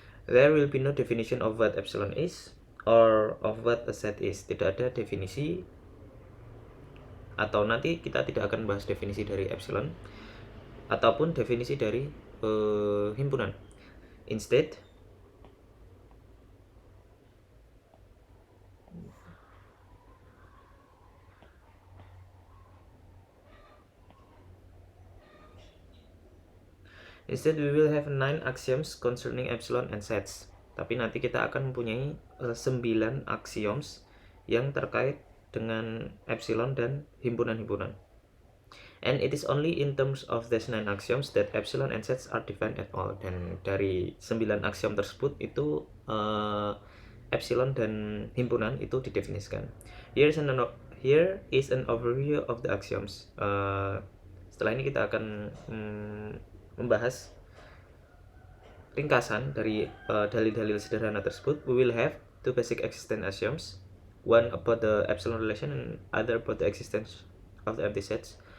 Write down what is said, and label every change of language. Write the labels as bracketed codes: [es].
[en] There will be no definition of what epsilon is or of what a set is. [id] Tidak ada definisi, atau nanti kita tidak akan bahas definisi dari epsilon ataupun definisi dari himpunan. [en] Instead, we will have 9 axioms concerning epsilon and sets. [id] Tapi nanti kita akan mempunyai 9 axioms yang terkait dengan epsilon dan himpunan-himpunan. [en] And it is only in terms of these 9 axioms that epsilon and sets are defined at all. [id] Dan dari 9 aksiom tersebut itu epsilon dan himpunan itu didefinisikan. [en] Here is an overview of the axioms. [id] Setelah ini kita akan membahas ringkasan dari dalil-dalil sederhana tersebut. [en] We will have two basic existence axioms, one about the epsilon relation and other about the existence of the empty sets.